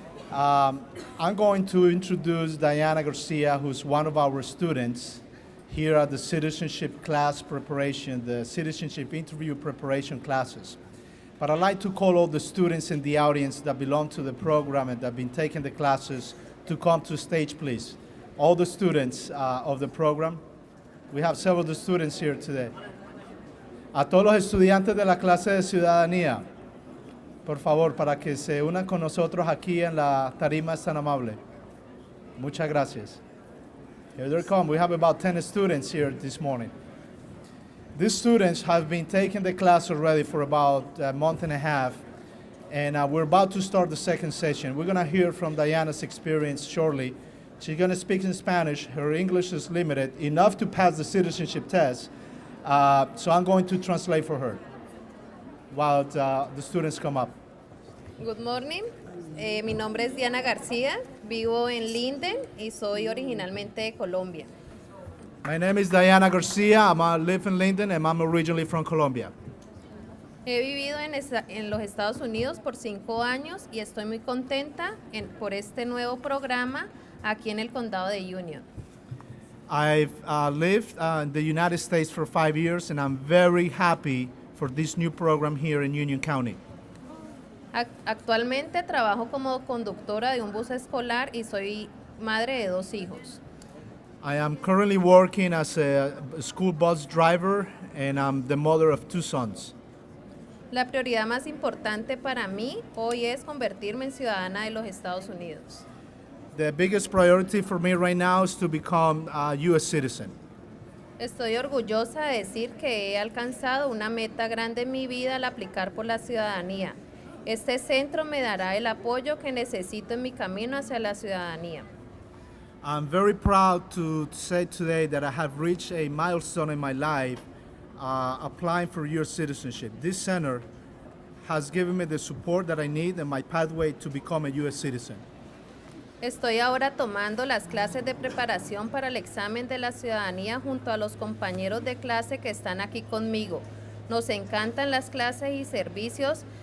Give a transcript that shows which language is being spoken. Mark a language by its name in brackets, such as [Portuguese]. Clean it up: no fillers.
[English] I'm going to introduce Diana Garcia, who's one of our students here at the citizenship class preparation, the citizenship interview preparation classes. But I'd like to call all the students in the audience that belong to the program and that have been taking the classes to come to stage, please. All the students of the program. We have several of the students here today. [Spanish] A todos los estudiantes de la clase de ciudadanía, por favor, para que se unan con nosotros aquí en la tarima, es tan amable. Muchas gracias. [English] Here they come. We have about 10 students here this morning. These students have been taking the class already for about a month and a half, and we're about to start the second session. We're going to hear from Diana's experience shortly. She's going to speak in Spanish. Her English is limited, enough to pass the citizenship test, so I'm going to translate for her while the students come up. Good morning. [Spanish] Mi nombre es Diana García, vivo en Linden y soy originalmente de Colombia. [English] My name is Diana Garcia. I live in Linden, and I'm originally from Colombia. [Spanish] He vivido en los Estados Unidos por 5 años y estoy muy contenta por este nuevo programa aquí en el condado de Union. [English] I've lived in the United States for 5 years, and I'm very happy for this new program here in Union County. [Spanish] Actualmente trabajo como conductora de un bus escolar y soy madre de 2 hijos. [English] I am currently working as a school bus driver, and I'm the mother of 2 sons. [Spanish] La prioridad más importante para mí hoy es convertirme en ciudadana de los Estados Unidos. [English] The biggest priority for me right now is to become a U.S. citizen. [Spanish] Estoy orgullosa de decir que he alcanzado una meta grande en mi vida al aplicar por la ciudadanía. Este centro me dará el apoyo que necesito en mi camino hacia la ciudadanía. [English] I'm very proud to say today that I have reached a milestone in my life applying for U.S. citizenship. This center has given me the support that I need in my pathway to become a U.S. citizen. [Spanish] Estoy ahora tomando las clases de preparación para el examen de la ciudadanía junto a los compañeros de clase que están aquí conmigo. Nos encantan las clases y servicios